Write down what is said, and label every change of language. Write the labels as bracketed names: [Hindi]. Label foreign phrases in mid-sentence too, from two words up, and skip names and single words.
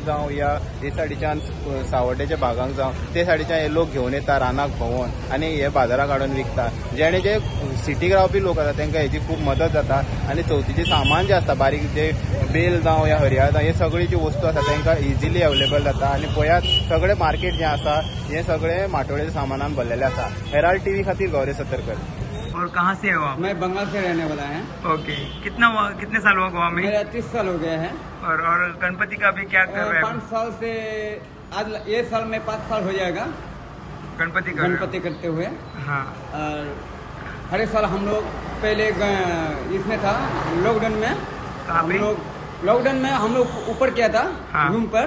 [Konkani] जावं या हे सायडीच्यान सावड्डेच्या भागांक जावं ते सायडीच्यान हे लोक घेवन येता रानाक भोंवून आनी हे बाजाराक हाडून विकता जेणे जे सिटीक रावपी लोक आसा तांकां हेची खूब मदत जाता आनी चवथीचें सामान जें आसता बारीक जे बेल जावं या हरयाळ जावं हे सगळी जी वस्तू आसा तांकां [English] easily available [Konkani] जाता आनी पळयात सगळें मार्केट जें आसा हें सगळें माटोळेच्या सामानान भरलेलें आसा हेराल्ड टीव्ही खातीर गौरव सतरकर [Hindi] और कहाँ से हो आप मैं बंगाल से रहने वाला है ओके कितने साल हुआ गोवा में मेरा 30 साल हो गया है और गणपति का भी क्या कर रहे 5 साल से आज ये साल में 5 साल हो जाएगा गणपति करते हुए हाँ और हर एक साल हम लोग पहले इसमें था लॉकडाउन में हम लोग लॉकडाउन में ऊपर किया था रूम पर